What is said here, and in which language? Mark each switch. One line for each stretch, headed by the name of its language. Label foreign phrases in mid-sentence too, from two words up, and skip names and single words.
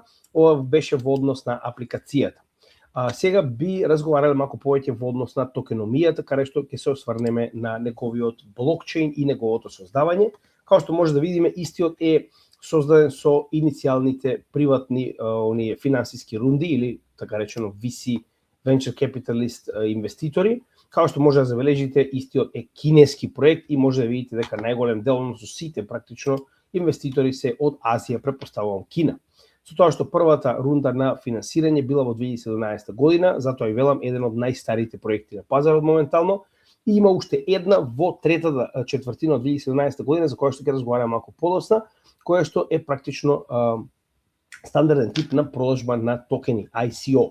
Macedonian: Ова беше во однос на апликацијата. Сега би разговарале малку повеќе во однос на токеномијата, каде што ќе се осврнеме на неговиот блокчейн и неговото создавање. Како што може да видиме, истиот е создаден со иницијалните приватни оние финансиски рунди или така речено
English: VC venture capitalist
Macedonian: инвеститори. Као што може да забележите, истиот е кинески проект и може да видите дека најголем дел, односно сите практично инвеститори се од Азија, претпоставувам Кина. Со тоа што првата рунда на финансирање била во 2017 година, затоа и велам еден од најстарите проекти на пазарот моментално, и има уште една во третата четвртина од 2017 година, за која што ќе разговараме малку подоцна, која што е практично стандарден тип на продажба на токени, ICO.